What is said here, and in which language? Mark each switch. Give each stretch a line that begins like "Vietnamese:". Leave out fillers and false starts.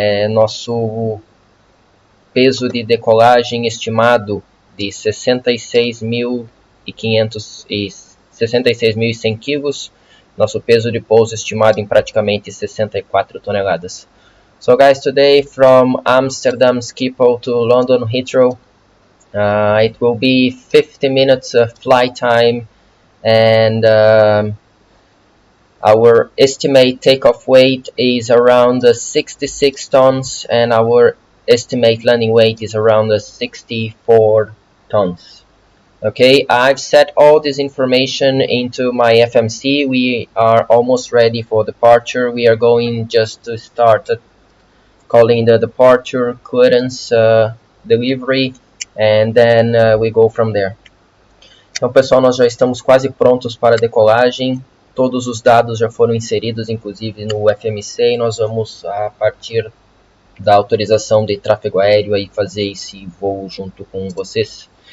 Portuguese: Nosso peso de decolagem estimado de 66.100 quilos. Nosso peso de pouso estimado em praticamente 64 toneladas.
English: So guys, today from Amsterdam Schiphol to London Heathrow, it will be 50 minutes of flight time, and our estimate takeoff weight is around 66 tons, and our estimate landing weight is around 64 tons. Okay, I've set all this information into my FMC. We are almost ready for departure. We are going just to start calling the departure, clearance, delivery, and then we go from there.
Portuguese: Então, pessoal, nós já estamos quase prontos para a decolagem. Todos os dados já foram inseridos, inclusive, no FMC, e nós vamos, a partir da autorização de tráfego aéreo, aí fazer esse voo junto com vocês.